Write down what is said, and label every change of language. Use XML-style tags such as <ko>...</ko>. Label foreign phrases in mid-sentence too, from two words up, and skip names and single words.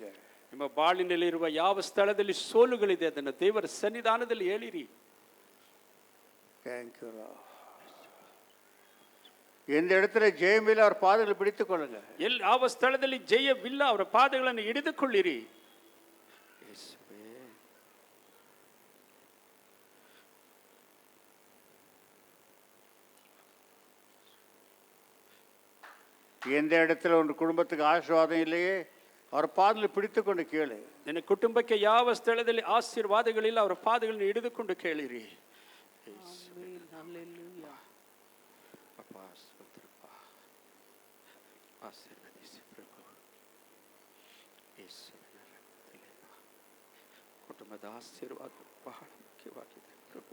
<kn>ನಿಮ್ಮ ಬಾಳಿನಲ್ಲಿರುವ ಯಾವ ಸ್ಥಳದಲ್ಲಿ ಸೋಲುಗಳಿದೆ ಅದನ್ನು ದೇವರ ಸನ್ನಿಧಾನದಲ್ಲಿ ಹೇಳಿರಿ.</kn> <en>thank you.</en> <ta>எந்த இடத்துல ஜெயமில்ல அவர் பாதங்களை பிடித்துக் கொள்ளுங்க.</ta> <kn>ಯಾವ ಸ್ಥಳದಲ್ಲಿ ಜಯವಿಲ್ಲ ಅವರ ಪಾದಗಳನ್ನು ಹಿಡಿದುಕೊಳ್ಳಿರಿ.</kn> <ta>எந்த இடத்துல உன் குடும்பத்துக்கு ஆசீர்வாதம் இல்லையே அவர் பாதங்களை பிடித்துக்கொண்டு கேளு.</ta> <kn>ನಿನ್ನ ಕುಟುಂಬಕ್ಕೆ ಯಾವ ಸ್ಥಳದಲ್ಲಿ ಆಶೀರ್ವಾದಗಳಿಲ್ಲ ಅವರ ಪಾದಗಳನ್ನು ಹಿಡಿದುಕೊಂಡು ಕೇಳಿರಿ. ಆಶೀರ್ವದಿಸಿ ಪ್ರಭು. ಕುಟುಂಬದ ಆಶೀರ್ವಾದ ಬಹಳ ಮುಖ್ಯವಾಗಿದೆ ಪ್ರಭು.</kn>